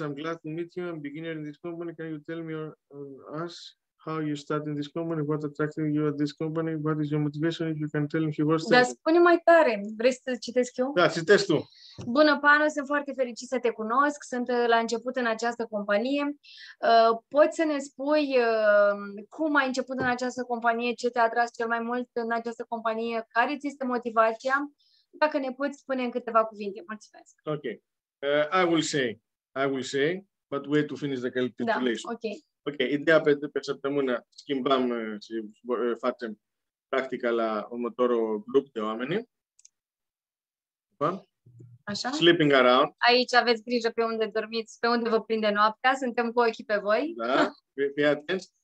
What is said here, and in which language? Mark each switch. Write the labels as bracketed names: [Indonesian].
[English] I'm glad to meet you. I'm beginner in this company. Can you tell me us how you start in this company? What attracted you at this company? What is your motivation? If you can tell me a few words. [Romanian] Dar spune mai tare. Vrei să citesc eu? Da, citești tu. Bună, Pano, sunt foarte fericit să te cunosc. Sunt la început în această companie. Poți să ne spui cum ai început în această companie, ce te-a atras cel mai mult în această companie, care ți este motivația? Dacă ne poți spune în câteva cuvinte. Mulțumesc. Ok. [English] I will say, but wait to finish the calculation. [Romanian] Da, ok. Ideea pe săptămână schimbam și facem practica la următorul grup de oameni. Așa? [English] Sleeping around. [Romanian] Aici aveți grijă pe unde dormiți, pe unde vă prinde noaptea. Suntem cu ochii pe voi. Da, fii atenți.